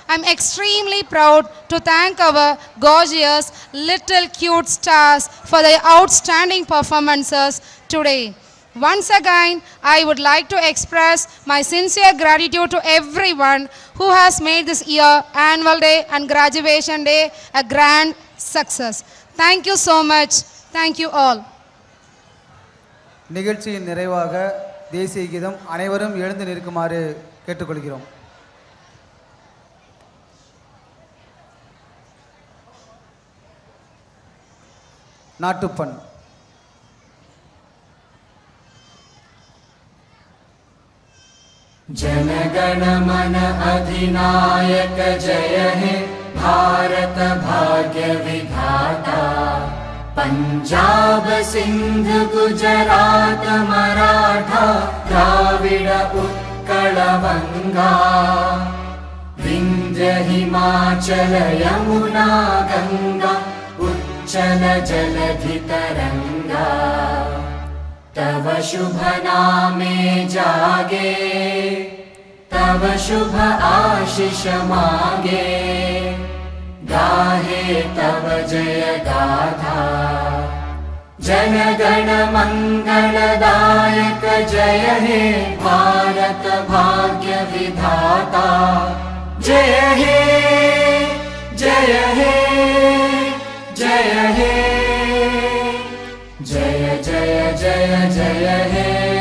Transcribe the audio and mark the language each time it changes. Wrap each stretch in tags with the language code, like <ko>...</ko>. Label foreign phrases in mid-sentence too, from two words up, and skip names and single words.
<en>I'm extremely proud to thank our gorgeous little cute stars for their outstanding performances today. Once again, I would like to express my sincere gratitude to everyone who has made this year, annual day and graduation day a grand success. Thank you so much. Thank you all.</en> <ta>நிகழ்ச்சியின் நிறைவாக தேசிய கீதம் அனைவரும் எழுந்து நிற்குமாறு கேட்டுக்கொள்கிறோம். நாட்டுப்பண்.</ta> <bn>জনগণ মন অধিনায়ক জয় হে ভারত ভাগ্য বিধাতা পাঞ্জাব সিন্ধু গুজরাট মরাঠা দ্রাবিড় উৎকল বঙ্গ বিন্ধ্য হিমাচল যমুনা গঙ্গা উচ্ছল জলধি তরঙ্গ তব শুভ নামে জাগে তব শুভ আশিস মাগে গাহে তব জয় গাথা জনগণ মঙ্গলদায়ক জয় হে ভারত ভাগ্য বিধাতা জয় হে জয় হে জয় হে জয় জয় জয় জয় হে</bn>